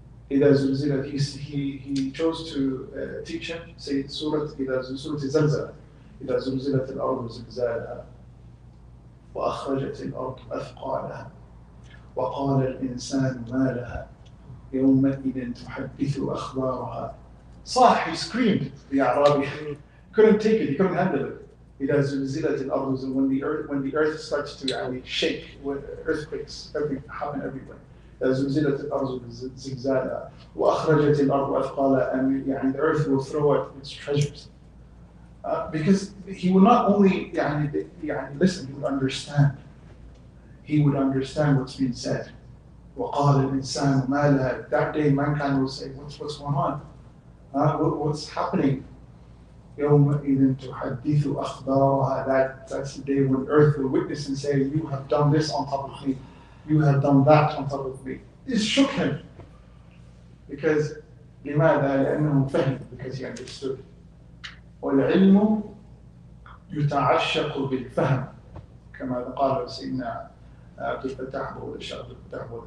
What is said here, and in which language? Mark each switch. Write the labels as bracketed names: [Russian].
[Arabic] إذا زلزلت, [English] he chose to teach him, say [Arabic] سورة إذا زلزلت إذا زلزلت الأرض زلزالها وأخرجت الأرض أثقالها وقال الإنسان ما لها يومئذ تحدث أخبارها. صاح, [English] he screamed, the Arabi. Couldn't take it, he couldn't handle it. [Arabic] إذا زلزلت الأرض, [English] when the earth starts to shake, when earthquakes happen everywhere. [Arabic] زلزلت الأرض زلزالها وأخرجت الأرض أثقالها, [English] and the earth will throw out its treasures. Because he would not only listen, he would understand. He would understand what's being said. [Arabic] وَقَالَ الْإِنسَانُ مَا لَهَا. [English] That day mankind will say, what's going on? What's happening? [Arabic] يَوْمَئِذٍ تُحَدِّثُ أَخْبَارَهَا. [English] That's the day when earth will witness and say, you have done this on top of me. You have done that on top of me. It shook him. Because [Arabic] لماذا؟ لأنه فهم, [English] because he understood. [Arabic] والعلم يتعشق بالفهم كما قال سيدنا عبد الفتاح الشيخ عبد الفتاح.